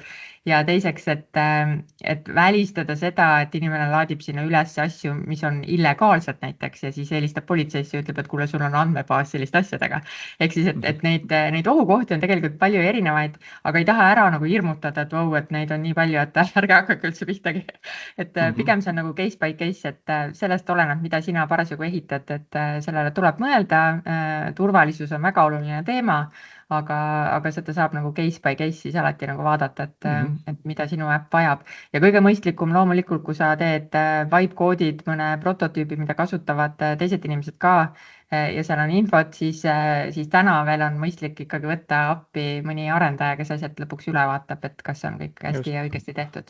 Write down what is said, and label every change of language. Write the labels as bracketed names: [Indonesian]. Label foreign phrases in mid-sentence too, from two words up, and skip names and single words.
[Estonian] Ja teiseks, et välistada seda, et inimene laadib sinna üles asju, mis on illegaalsed näiteks ja siis helistab politseisse ja ütleb, et kuule, sul on andmebaas selliste asjadega. Ehk siis, et neid ohukohti on tegelikult palju erinevaid, aga ei taha ära nagu hirmutada, et vau, et neid on nii palju, et ärge hakake üldse pihtagi. Et pigem see on nagu [English] case by case, [Estonian] et sellest oleneb, mida sina parasjagu ehitad, et sellele tuleb mõelda. Turvalisus on väga oluline teema, aga seda saab nagu [English] case by case [Estonian] siis alati nagu vaadata, et mida sinu äpp vajab. Ja kõige mõistlikum loomulikult, kui sa teed vibe-koodid mõne prototüübi, mida kasutavad teised inimesed ka ja seal on infot, siis täna veel on mõistlik ikkagi võtta appi mõni arendaja, kes asjad lõpuks üle vaatab, et kas on kõik hästi ja õigesti tehtud.